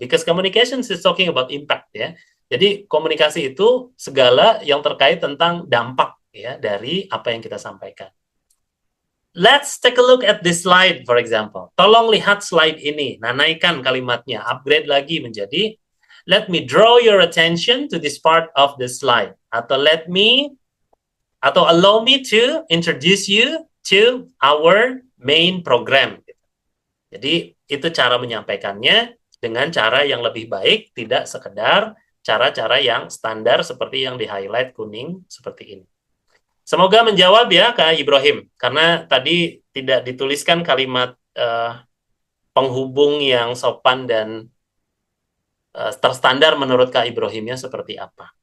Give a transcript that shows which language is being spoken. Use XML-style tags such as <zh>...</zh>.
<en>Because communication is talking about impact ya.</en> <id>Jadi komunikasi itu segala yang terkait tentang dampak ya dari apa yang kita sampaikan.</id> <en>Let's take a look at this slide, for example.</en> <id>Tolong lihat slide ini. Nah, naikkan kalimatnya, upgrade lagi menjadi</id> <en>let me draw your attention to this part of the slide. Atau allow me to introduce you to our main program.</en> <id>Jadi, itu cara menyampaikannya dengan cara yang lebih baik, tidak sekedar cara-cara yang standar seperti yang di-highlight kuning seperti ini. Semoga menjawab ya Kak Ibrahim, karena tadi tidak dituliskan kalimat penghubung yang sopan dan terstandar menurut Kak Ibrahimnya seperti apa.</id>